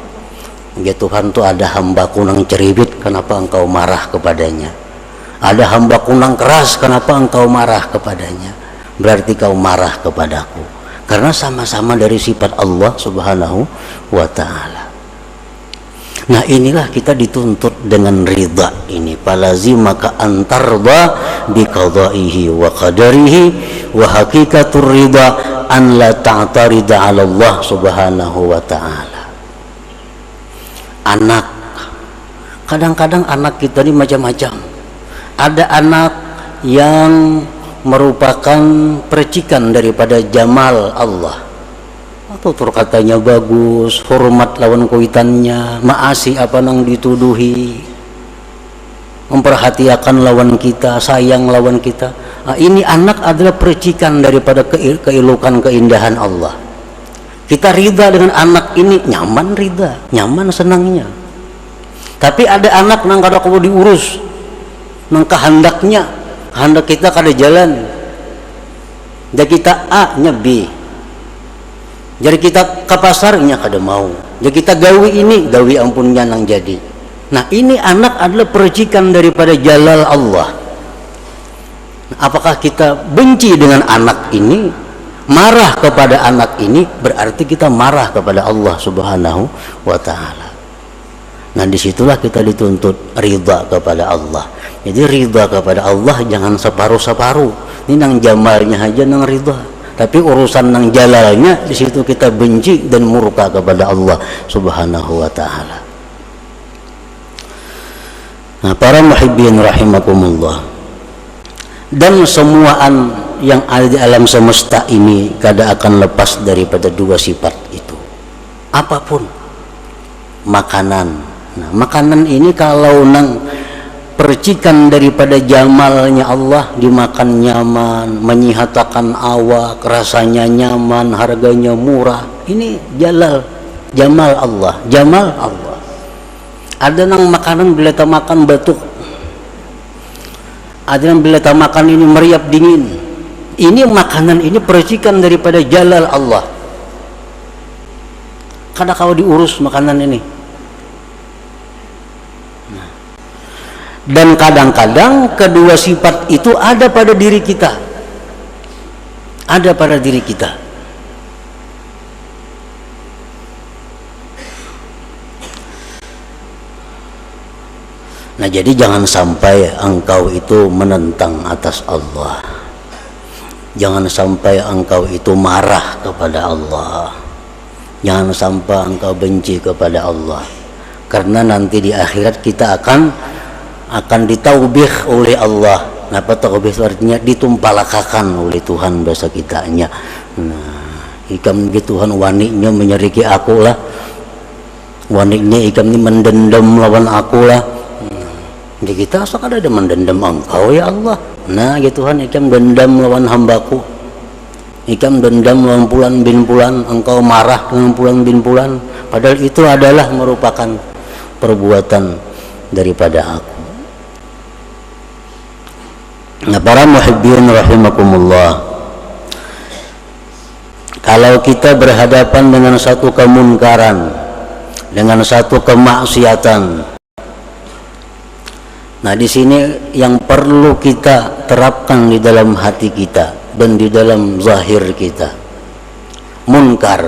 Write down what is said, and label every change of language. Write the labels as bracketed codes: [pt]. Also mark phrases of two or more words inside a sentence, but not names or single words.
[id] Ya Tuhan, tuh ada hambaku nang ceribit, kenapa engkau marah kepadanya? Ada hambaku nang keras, kenapa engkau marah kepadanya? Berarti kau marah kepadaku. Karena sama-sama dari sifat Allah [ar] سبحانه وتعالى. [id] Nah, inilah kita dituntut dengan ridha ini. [ar] فلازمك أن ترضى بقضائه وقدره وحقيقة الرضا أن لا تعترض على الله سبحانه وتعالى. [id] Anak, kadang-kadang anak kita ini macam-macam. Ada anak yang merupakan percikan daripada jamal Allah, [bjn] atau katanya bagus, hormat lawan kuitannya, maasi apa nang dituduhi, memperhatikan lawan kita, sayang lawan kita. [id] Nah, ini anak adalah percikan daripada keelukan keindahan Allah. Kita ridha dengan anak ini, nyaman ridha, nyaman senangnya. [bjn] Tapi ada anak nang kada kudu diurus, nang kehendaknya, hendak kita kada jalan. [id] Jadi kita A nya B. [bjn] Jadi kita ke pasarnya kada mau. Jadi kita gawi ini, gawi ampunnya nang jadi. [id] Nah, ini anak adalah percikan daripada jalal Allah. Nah, apakah kita benci dengan anak ini, marah kepada anak ini, berarti kita marah kepada Allah [ar] سبحانه وتعالى. [id] Nah, disitulah kita dituntut ridha kepada Allah. Jadi ridha kepada Allah jangan separuh-separuh. Ini nang jamalnya aja nang ridha, tapi urusan nang jalalnya di situ kita benci dan murka kepada Allah [ar] سبحانه وتعالى. [id] Nah, para [ar] محبين رحمكم الله, [id] dan semuaan yang ada di alam semesta ini kada akan lepas daripada dua sifat itu. Apapun makanan. Nah, makanan ini kalau nang percikan daripada jamalnya Allah, dimakan nyaman, menyihatakan awak, rasanya nyaman, harganya murah. Ini jamal Allah, jamal Allah. Ada nang makanan bila tak makan batuk, ada nang bila tak makan ini meriap dingin. Ini makanan ini percikan daripada jalal Allah. [bjn] Kada kau diurus makanan ini. [id] Dan kadang-kadang kedua sifat itu ada pada diri kita, ada pada diri kita. Nah, jadi jangan sampai engkau itu menentang atas Allah, jangan sampai engkau itu marah kepada Allah, jangan sampai engkau benci kepada Allah, karena nanti di akhirat kita akan ditaubih oleh Allah. [bjn] Napa taubih itu artinya ditumpalakakan oleh Tuhan dosa kitanya. Nah, ikam gitu Tuhan waniknya menyeriki aku lah, waniknya ikam ini mendendam lawan aku lah. [id] Di kita asal ada mendendam engkau ya Allah. [bjn] Nah gitu Tuhan, ikam dendam lawan hambaku, ikam dendam lawan Pulan bin Pulan, engkau marah dengan Pulan bin Pulan, padahal itu adalah merupakan perbuatan daripada aku. [id] Nah, para [ar] محبين رحمكم الله, [id] kalau kita berhadapan dengan satu kemunkaran, dengan satu kemaksiatan, nah di sini yang perlu kita terapkan di dalam hati kita dan di dalam zahir kita, munkar.